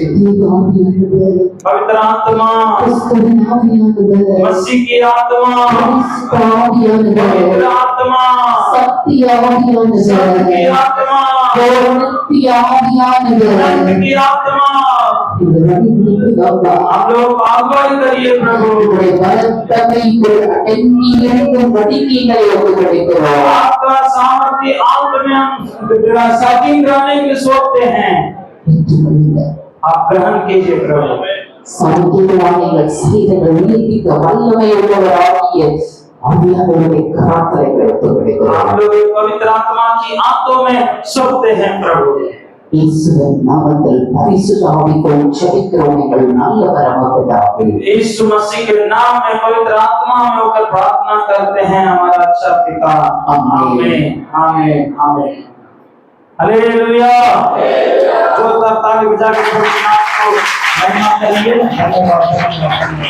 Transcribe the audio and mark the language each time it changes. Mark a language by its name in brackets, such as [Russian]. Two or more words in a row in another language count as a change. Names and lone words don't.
[Hindi] पवित्र आत्मा, मसीह की आत्मा, पवित्र आत्मा, सत्य की आत्मा, रक्त की आत्मा, हम लोग अगुवाई करिए प्रभु। आपका सामर्थ्य अंत में हम साकिन रहने के लिए सोचते हैं, आप ग्रहण कीजिए प्रभु। [Tamil] சங்கீதவாணிகள் சரீரங்கள் உயிர்ப்பிக்க வல்லமை உள்ளவராகிய ஆவியானவருடைய கரங்களை வைத்து விடுகிறோம்। [Hindi] हम लोग पवित्र आत्मा की आंखों में सोचते हैं प्रभु। [Tamil] இயேசுவின் நாமத்தில் பரிசுத்த ஆவிக்குள் ஜெபிக்கிறோம் எங்கள் நல்ல பரமபிதாவே। [Hindi] यीशु मसीह के नाम में पवित्र आत्मा में होकर प्रार्थना करते हैं हमारा अच्छा पिता। आमीन आमीन आमीन हालेलुया। जोरदार ताली बजा के प्रभु के नाम को महिमा करिए।